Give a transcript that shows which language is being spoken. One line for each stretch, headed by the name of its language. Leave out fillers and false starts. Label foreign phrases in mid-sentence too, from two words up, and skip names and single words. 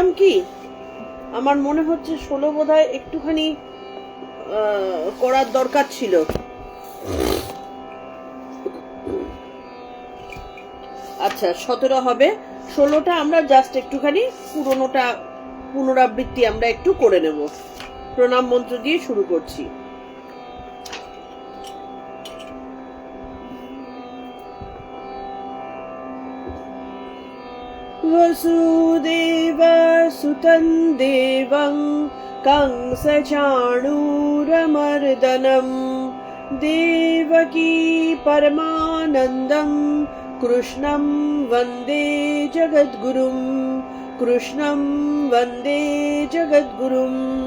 Bangla: কি আমার মনে হচ্ছে 16 বোধহয় একটুখানি করার দরকার ছিল। আচ্ছা, 17 হবে। 16টা আমরা জাস্ট একটুখানি পুরোনোটা পুনরাবৃত্তি আমরা একটু করে নেব। প্রণাম মন্ত্র দিয়ে শুরু করছি।
Sanskrit: वसुदेवसुतं देवं कंसचाणूरमर्दनं देवकी परमानन्दं कृष्णं वन्दे जगद्गुरुं, कृष्णं वन्दे जगद्गुरुम्।